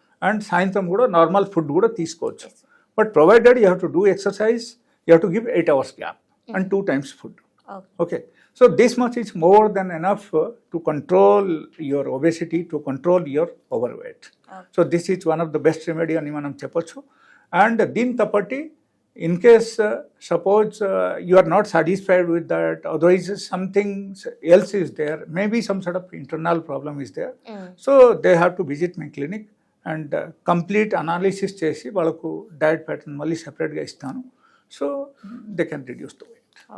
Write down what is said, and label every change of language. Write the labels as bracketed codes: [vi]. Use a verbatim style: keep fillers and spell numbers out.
[en] and [te] సాయంత్రం కూడా normal food కూడా తీసుకోవచ్చు. [en] But provided you have to do exercise, you have to give eight hours gap and two times food. Okay, so this much is more than enough to control your obesity, to control your overweight. So this is one of the best remedy [te] అని మనం చెప్పొచ్చు. [en] and [te] దీని తప్పటి [en] in case uh, suppose uh, you are not satisfied with that, otherwise something else is there, maybe some sort of internal problem is there, mm. so they have to visit my clinic and uh, complete analysis [te] చేసి వాళ్ళకు diet pattern మళ్ళీ సెపరేట్గా ఇస్తాను. [en] So they can reduce the weight.